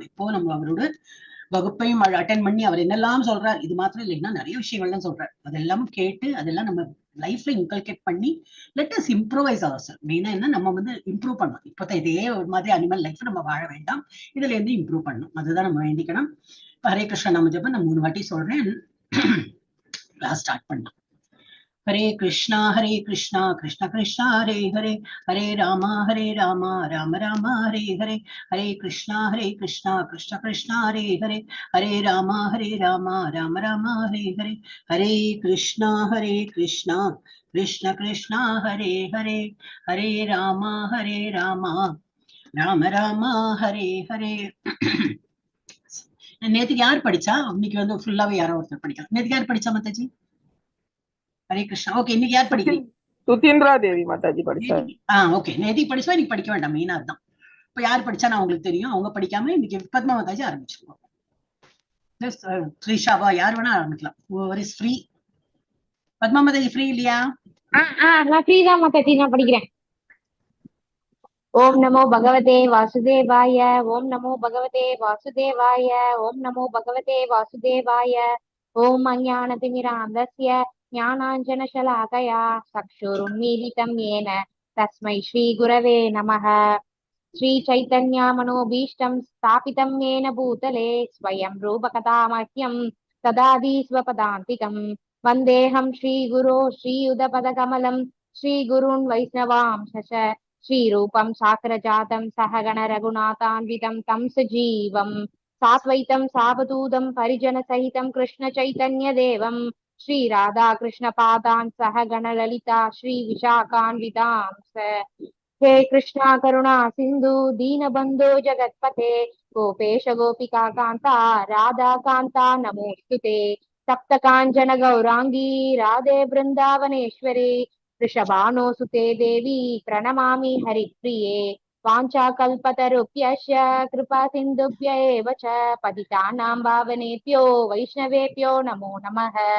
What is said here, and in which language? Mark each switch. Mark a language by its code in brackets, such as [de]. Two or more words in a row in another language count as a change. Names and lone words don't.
[ta] இப்போ நம்ம அவரோட வகுப்பையும் அட்டென்ட் பண்ணி அவர் என்னெல்லாம் சொல்றார், இது மாத்திரம் இல்லைன்னா நிறைய விஷயங்கள்லாம் சொல்றாரு, அதெல்லாம் கேட்டு அதெல்லாம் நம்ம லைஃப்ல இன்கல்கேட் பண்ணி [en] let us improvise ourself. [ta] மெயினா என்ன, நம்ம வந்து இம்ப்ரூவ் பண்ணணும். இப்போ இதே ஒரு மாதிரி அனிமல் லைஃப் நம்ம வாழ வேண்டாம், இதுல இருந்து இம்ப்ரூவ் பண்ணணும். அதுதான் நம்ம வேண்டிக்கணும். ஹரே கிருஷ்ணா நாம ஜபம் நான் 3 வாட்டி சொல்றேன். கிளாஸ் ஸ்டார்ட் பண்ணலாம். Hare Krishna, Krishna Krishna, Hare Hare, Hare Rama, Rama Rama, Hare Hare, Hare Krishna, Krishna Krishna, Hare Hare, Hare Rama, Rama Rama, Hare Hare, Hare Krishna, Krishna Krishna, Hare Hare, Hare Rama, Rama Rama, Hare Hare. நேத்துக்கு யார் படிச்சா? இன்னைக்கு வந்து ஃபுல்லாவே யாரோ ஒருத்தர் படிக்கலாம். நேத்துக்கு யார் படிச்சா மாதாஜி? ஹரே கிருஷ்ணா. ஓகே, இன்னைக்கு யார் படிக்கிறீங்க? சுதீந்திரா தேவி மாதாஜி படிச்சாங்க. ஓகே, நேத்திக்கு படிச்சா இன்னைக்கு படிக்க வேண்டாம், மெயினா அதுதான். இப்ப யார் படிச்சா நான் உங்களுக்கு தெரியும், அவங்க படிக்காம இன்னைக்கு பத்மா மாதாஜி ஆரம்பிச்சிருக்கோம். ஸ்ரீஷாவா யார் வேணா ஆரம்பிக்கலாம். [en] whoever is free. [ta] பத்மா மாதாஜி ஃப்ரீ இல்லையா? நான் ஃப்ரீ தான் மாதாஜி, நான் படிக்கிறேன். [sa] ओम् नमो भगवते वासुदेवाय ओम् नमो भगवते वासुदेवाय ओम् नमो भगवते वासुदेवाय. ओम् अज्ञानतिमिरान्धस्य ज्ञानाञ्जनशलाकया चक्षुरुन्मीलितम् येन तस्मै श्री गुरवे नमः. श्री चैतन्य मनोऽभीष्टम् स्थापितम् येन भूतले स्वयम् रूपकदामह्यम् ददाति स्वपदान्तिकम्. वन्देऽहम् श्री गुरोः श्रीयुतपदकमलम् श्री गुरून् वैष्णवांश्च श्रीरूपम् साग्रजातम् सहगण रघुनाथान्वितम् तम् सजीवम् साद्वैतम् सावधूतम् परिजन सहितम् कृष्ण चैतन्य देवम् श्री राधा कृष्ण पादान् सहगण ललिता श्री विशाखान्वितांश्च. हे कृष्णा करुणा सिंधु दीनबंधो जगत्पते गोपेश गोपिका कांता राधा कांता नमोस्तुते. सप्त कांचन गौरांगी राधे वृंदावनेश्वरी वृषभानुसुते देवी प्रणमामि हरिप्रिये वाञ्छाकल्पतरुभ्यश्च कृपा सिन्धुभ्य एव च पतितानां पावनेभ्यो वैष्णवेभ्यो नमो नमः।